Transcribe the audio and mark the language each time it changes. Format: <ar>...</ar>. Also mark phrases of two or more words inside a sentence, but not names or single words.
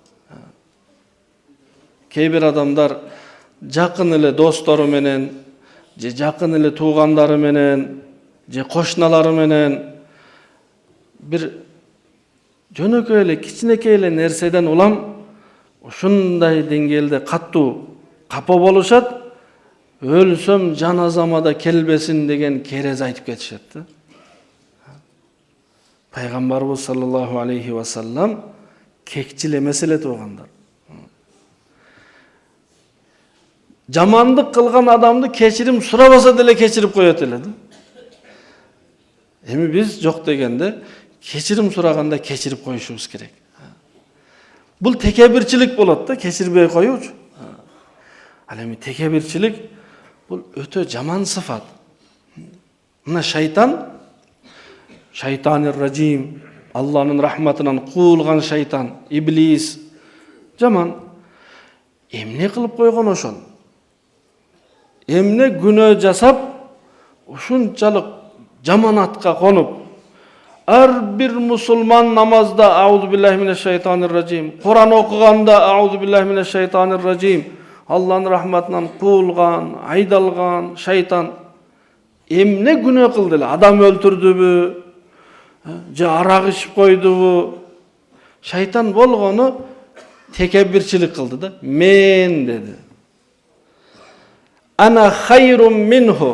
<ky>Кээ бир адамдар жакын эле достору менен, же жакын эле туугандары менен, же кошуналары менен бир жөнөкөй эле кичинекей эле нерседен улам ушундай деңгээлде каттуу капа болушат. Өлсөм жаназама да келбесин деген керез айтып кетишет да. Пайгамбарыбыз</ky> <ar>صلى الله عليه وسلم</ar> <ky>кекчил эмес эле туугандар. Жамандык кылган адамды кечирим сурабаса деле кечирип коет эле да. Эми биз жок дегенде кечирим сураганда кечирип коюшубуз керек. Бул текебирчилик болот да, кечирбей коюучу. Ал эми текебирчилик бул өтө жаман сыфат.</ky> <ar>Мына الشيطان الرجيم,</ar> <ky>Алланын рахматынан куулган шайтан, иблис жаман. Эмне кылып койгон ошол? Эмне күнөө жасап, ушунчалык жаманатка конуп, ар бир мусулман намазда</ky> <ar>أعوذ بالله من الشيطان الرجيم,</ar> <ky>Куран окуганда</ky> <ar>أعوذ بالله من الشيطان الرجيم,</ar> <ky>Алланын рахматынан куулган, айдалган шайтан эмне күнөө кылды эле? Адам өлтүрдүбү? Же арак ичип койдубу? Шайтан болгону текебирчилик кылды да. Мен деди.</ky> <ar>أنا خير منه.</ar>